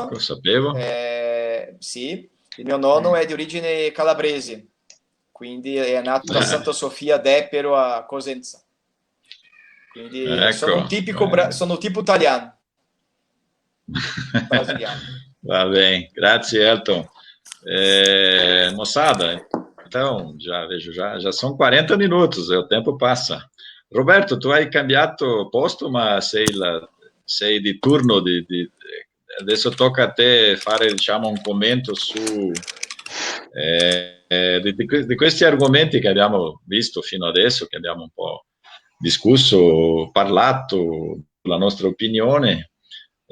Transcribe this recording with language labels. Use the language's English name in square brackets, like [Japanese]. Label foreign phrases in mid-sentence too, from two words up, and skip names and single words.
[Italian] Ecco, sapevo. Sì, il mio nonno è di origine calabrese, quindi è nato da Santa Sofia d'Epero a Cosenza. Quindi sono un tipo italiano. Brasiliano. [Portuguese] Va bem, grazie, Elton. Moçada, então, já são 40 minutos, o tempo passa. [Italian] Roberto, tu hai cambiato posto, ma sei di turno, adesso tocca a te fare, diciamo, un commento su di questi argomenti che abbiamo visto fino adesso, che abbiamo un po' discusso, parlato, la nostra opinione.